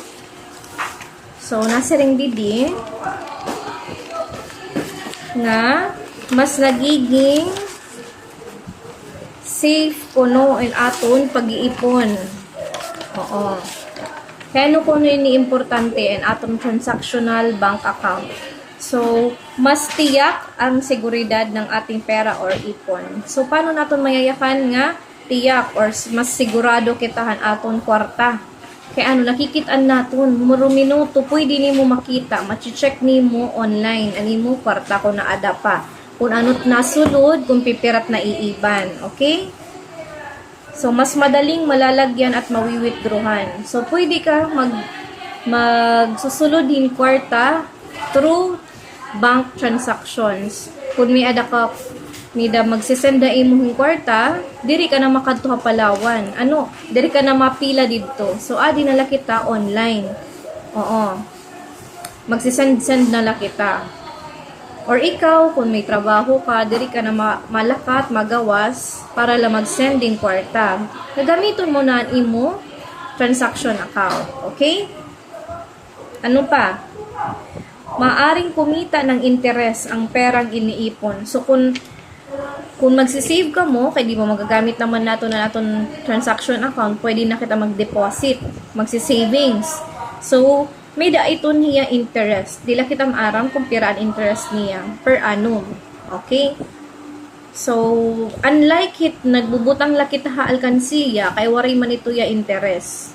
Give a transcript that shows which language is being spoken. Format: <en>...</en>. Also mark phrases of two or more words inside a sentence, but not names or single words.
<war>So, nasa ring didi nga mas nagiging safe kuno in aton pag-iipon. Oo. Kaya no kuno ini importante in aton</war> <en>transactional bank account.</en> <war>So,</war> <tl>mas tiyak ang seguridad ng ating pera or ipon.</tl> <war>So, paano naton mayayakan nga tiyak or mas sigurado kitahan aton kwarta? Kaya ano, nakikitaan naton, muro minuto, pwede ni mo makita, machi-check ni mo online, ani mo kwarta ko na ada pa. Kung ano't nasulod, kung pipirat na iiban. Okay?</war> <tl>So, mas madaling malalagyan at mawiwithdrawhan.</tl> <war>So, pwede ka magsusulod din kwarta through</war> <en>bank transactions.</en> <war>Kung may ada ka nida magsisenda imong kwarta, diri ka na makadto sa Palawan. Ano, diri ka na mapila didto. So adi na la kita online. Oo. Magsisend na la kita. Or ikaw kung may trabaho ka, diri ka na malakat, magawas para la magsending kwarta. Gagamiton mo na imo</war> <en>transaction account.</en> <war>Okay? Ano pa?</war> <tl>Maaring kumita ng interest ang perang iniipon.</tl> <war>So kung magsisave ka mo, kaya di mo magagamit naman nato na naton</war> <en>transaction account,</en> <war>pwede na kita mag-deposit, magsisavings. So, may daiton niya interest. Dila kita maaram kung piraan interest niya</war> <la>per annum.</la> <war>Okay? So, unlike it, nagbubutang lakit ha alkansiya, kay waray man ito ya interest.</war>